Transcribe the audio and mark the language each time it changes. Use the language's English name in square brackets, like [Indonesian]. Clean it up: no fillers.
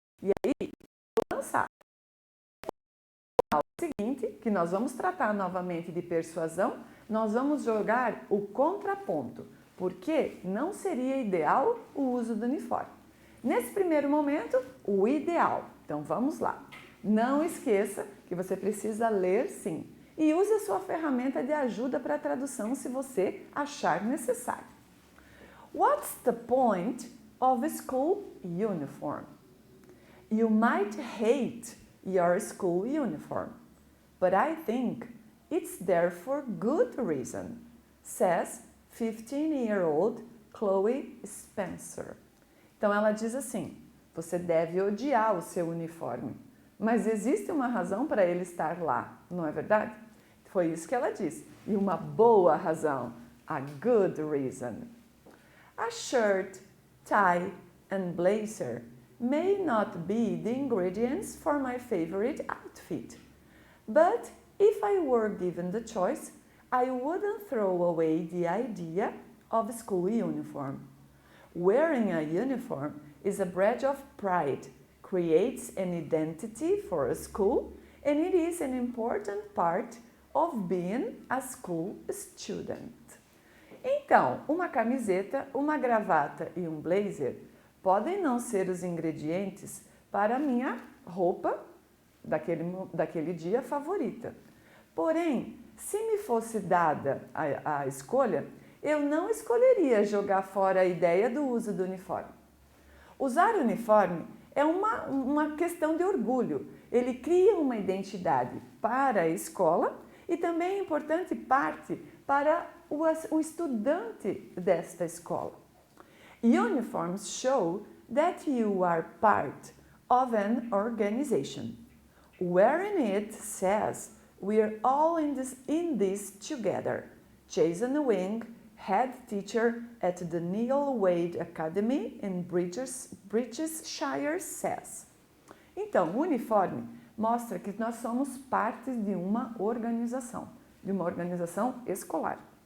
[Portuguese] E aí, vou lançar. O seguinte, que nós vamos tratar novamente de persuasão, nós vamos jogar o contraponto, porque não seria ideal o uso do uniforme. Nesse primeiro momento, o ideal. Então, vamos lá. Não esqueça que você precisa ler sim. E use a sua ferramenta de ajuda para a tradução se você achar necessário. [English] What's the point of a school uniform? You might hate your school uniform, but I think it's there for good reason, says 15-year-old Chloe Spencer. [Portuguese] Então ela diz assim, você deve odiar o seu uniforme, mas existe uma razão para ele estar lá, não é verdade? Foi isso que ela disse, e uma boa razão, [English] a good reason. A shirt, tie and blazer may not be the ingredients for my favorite outfit, but if I were given the choice, I wouldn't throw away the idea of school uniform. Wearing a uniform is a badge of pride, creates an identity for a school, and it is an important part of being a school student. [Portuguese] Então, uma camiseta, uma gravata e um blazer podem não ser os ingredientes para a minha roupa daquele dia favorita. Porém, se me fosse dada a escolha, eu não escolheria jogar fora a ideia do uso do uniforme. Usar uniforme é uma questão de orgulho. Ele cria uma identidade para a escola e também é importante parte para o estudante desta escola. [English] Uniforms show that you are part of an organization. Wearing it says we're all in this together. Jason Wing, head teacher at the Neil Wade Academy in Britisshire, says. [Portuguese] Então, o uniforme mostra que nós somos partes de uma organização escolar.